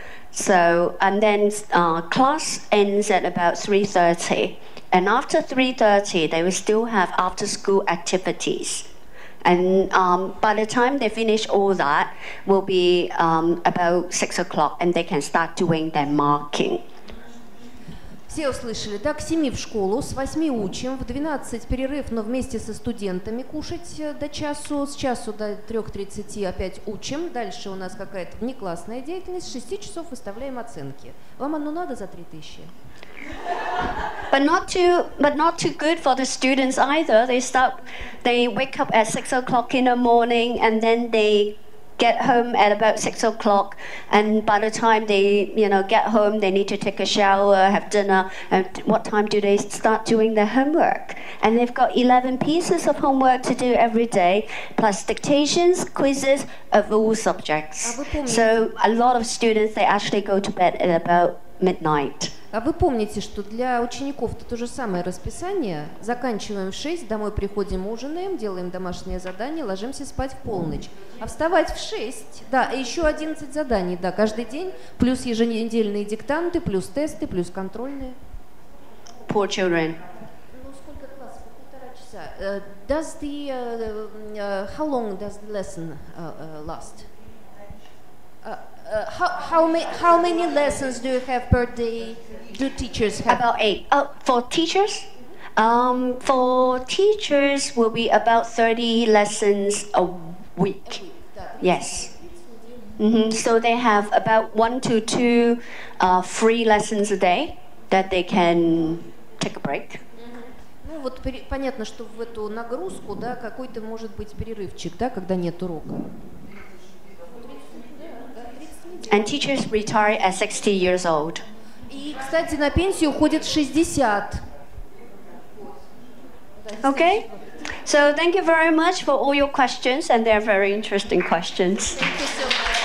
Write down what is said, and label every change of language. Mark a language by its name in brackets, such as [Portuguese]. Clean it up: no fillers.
[English] So, and then class ends at about 3:30. And after 3:30, they will still have after-school activities. And by the time they finish all that, will be about 6 o'clock, and they can start doing their marking. [Russian] Все услышали, да, к 7 в школу, с 8 учим, в 12 перерыв, но вместе со студентами кушать до часу, с часу до 3:30 опять учим, дальше у нас какая-то внеклассная деятельность, с 6 часов выставляем оценки. Вам оно надо за 3000? [English] But not too good for the students either. They wake up at 6 o'clock in the morning, and then they get home at about 6 o'clock, and by the time they get home, they need to take a shower, have dinner, and what time do they start doing their homework? And they've got 11 pieces of homework to do every day, plus dictations, quizzes of all subjects. So a lot of students, they actually go to bed at about midnight. [Russian] А вы помните, что для учеников-то то же самое расписание. Заканчиваем в 6, домой приходим, ужинаем, делаем домашнее задание, ложимся спать в полночь. А вставать в 6, да, и еще 11 заданий, да, каждый день, плюс еженедельные диктанты, плюс тесты, плюс контрольные. [English] Poor children. [Russian] Ну, сколько классов? Полтора часа. [English] How long does the lesson last? How many lessons do you have per day? Do teachers have? About 8. For teachers? For teachers will be about 30 lessons a week. Yes. So they have about 1 to 2 free lessons a day that they can take a break. [Russian] Ну вот понятно, что в эту нагрузку, да, какой-то может быть перерывчик, да, когда нет урока. [English] And teachers retire at 60 years old. [Russian] И, кстати, на пенсию уходят в 60. [English] Okay? So thank you very much for all your questions, and they're very interesting questions. Thank you so much.